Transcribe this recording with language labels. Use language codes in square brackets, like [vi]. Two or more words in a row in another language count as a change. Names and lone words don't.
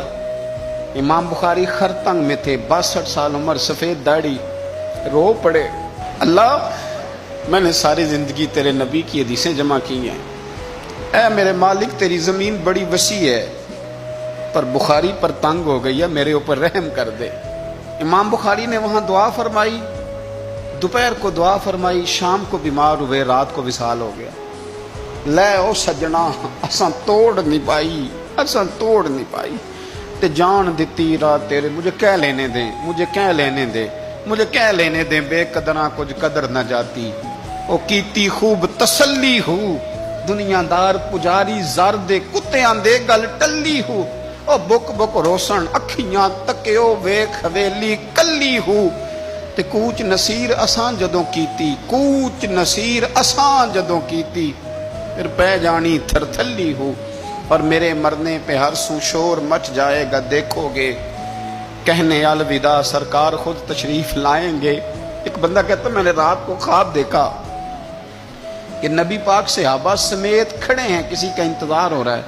[ur] امام بخاری خرتنگ میں تھے، 62 سال عمر، سفید داڑھی، رو پڑے، اللہ میں نے ساری زندگی تیرے نبی کی حدیثیں جمع کی ہیں، اے میرے مالک تیری زمین بڑی وسیع ہے پر بخاری پر تنگ ہو گئی ہے، میرے اوپر رحم کر دے۔ امام بخاری نے وہاں دعا فرمائی، دوپہر کو دعا فرمائی، شام کو بیمار ہوئے، رات کو وصال ہو گیا۔ [pa] لے او سجنا اساں توڑ نہیں پائی تے جان دتی رات تیرے، مجھے کہہ لینے دیں بے قدراں کچھ قدر نہ جاتی، او کیتی خوب تسلی ہو، دنیا دار پجاری زر دے کتے آندے گل ٹلی ہو، او بک روسن اکھیاں تکیو ویکھ حویلی کلی ہو، تے کوچ نصیر اساں جدوں کیتی پھر پہ جانی تھرتھلی ہو، [ur] اور میرے مرنے پہ ہر سو شور مچ جائے گا، دیکھو گے کہنے الوداع سرکار خود تشریف لائیں گے۔ ایک بندہ کہتا میں نے رات کو خواب دیکھا کہ نبی پاک صحابہ سمیت کھڑے ہیں، کسی کا انتظار ہو رہا ہے۔